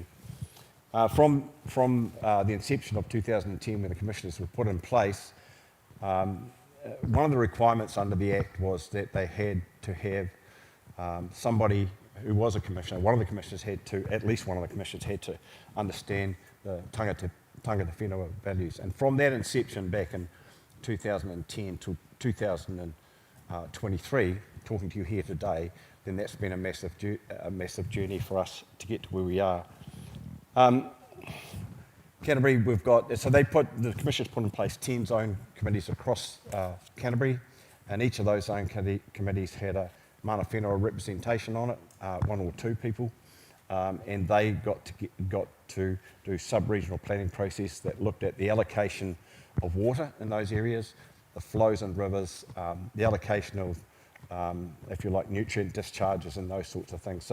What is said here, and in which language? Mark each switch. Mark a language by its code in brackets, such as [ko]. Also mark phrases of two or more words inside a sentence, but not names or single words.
[en] From the inception of 2010, when the commissioners were put in place, one of the requirements under the Act was that they had to have somebody who was a commissioner, at least one of the commissioners had to understand the [mi] tangata whenua [en] values. And from that inception back in 2010 to 2023, talking to you here today, then that's been a massive journey for us to get to where we are. Canterbury, the commissioners put in place 10 zone committees across Canterbury, and each of those zone committees had a [mi] mana whenua [en] representation on it, one or two people, and they got to do sub-regional planning process that looked at the allocation of water in those areas, the flows and rivers, the allocation of, if you like, nutrient discharges and those sorts of things.